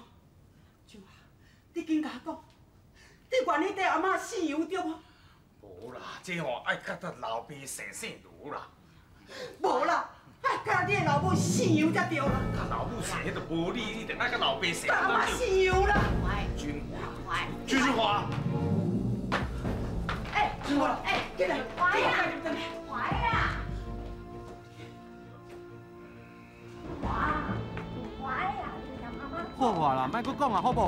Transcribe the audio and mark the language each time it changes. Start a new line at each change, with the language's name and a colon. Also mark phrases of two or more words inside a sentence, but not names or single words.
Min Nan Chinese: 俊华，你紧甲我讲，你愿意缀阿妈姓杨对无？无啦，这吼爱甲咱老爸姓卢啦。无啦。哎，甲你的老母姓杨才对啦！甲老母姓迄就无理，你定爱甲老爸姓。阿妈姓杨啦！俊华，俊华。哎，俊华，哎，进来，华呀，华呀，华呀，好话啦，莫搁讲啊，好无？